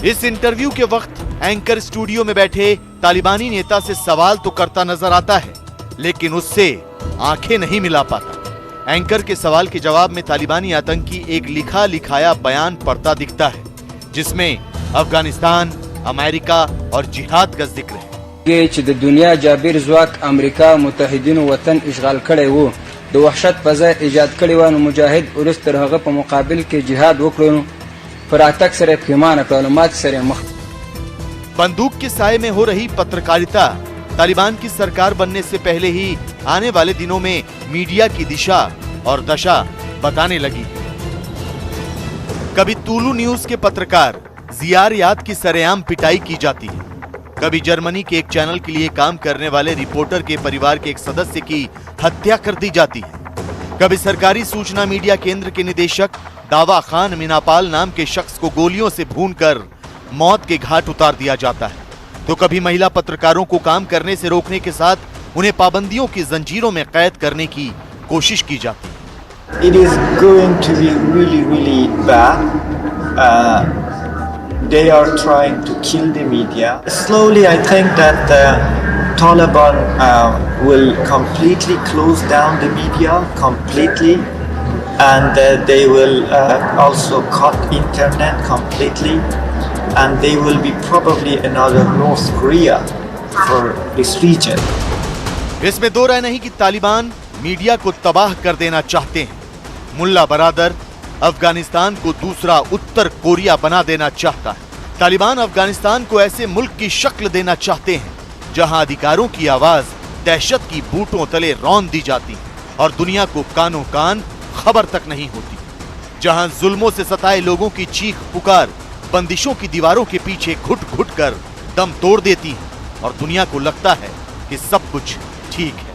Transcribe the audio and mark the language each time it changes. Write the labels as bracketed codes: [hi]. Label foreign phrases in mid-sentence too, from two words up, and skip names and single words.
[hi] इस इंटरव्यू के वक्त एंकर स्टूडियो में बैठे तालिबानी नेता से सवाल तो करता नजर आता है, लेकिन उससे आंखें नहीं मिला पाता। एंकर के सवाल के जवाब में तालिबानी आतंकी एक लिखा लिखाया बयान पढ़ता दिखता है जिसमें अफगानिस्तान, अमेरिका और जिहाद का जिक्र है। [ps] چې د دنیا جابر ځواک امریکا متحدینو وطن اشغال کړی وو، د وحشت فضا ایجاد کړی و، نو مجاهد ورس تر هغه په مقابل کې جهاد وکړو، نو پر اتک سره پیمانه کړو، مات سره مخ। [hi] बंदूक के साए में हो रही पत्रकारिता तालिबान की सरकार बनने से पहले ही आने वाले दिनों में मीडिया की दिशा और दशा बताने लगी। कभी तुलु न्यूज के पत्रकार जियार याद की सरेआम पिटाई की जाती है, कभी जर्मनी के एक चैनल के लिए काम करने वाले रिपोर्टर के परिवार के एक सदस्य की हत्या कर दी जाती है, कभी सरकारी सूचना मीडिया केंद्र के निदेशक दावा खान मीनापाल नाम के शख्स को गोलियों से भूनकर मौत के घाट उतार दिया जाता है, तो कभी महिला पत्रकारों को काम करने से रोकने के साथ उन्हें पाबंदियों की जंजीरों में कैद करने की कोशिश की जाती है। [en] It is going to be really bad. they are trying to kill the media. Slowly, I think that the Taliban will completely close down the media completely, and they will also cut internet completely, and they will be probably another North Korea for this region. [hi] इसमें दो राय नहीं कि तालिबान मीडिया को तबाह कर देना चाहते हैं। मुल्ला बरादर अफगानिस्तान को दूसरा उत्तर कोरिया बना देना चाहता है। तालिबान अफगानिस्तान को ऐसे मुल्क की शक्ल देना चाहते हैं जहां अधिकारों की आवाज दहशत की बूटों तले रौंद दी जाती है और दुनिया को कानों कान खबर तक नहीं होती, जहां जुल्मों से सताए लोगों की चीख पुकार बंदिशों की दीवारों के पीछे घुट घुट कर दम तोड़ देती है और दुनिया को लगता है कि सब कुछ ठीक है।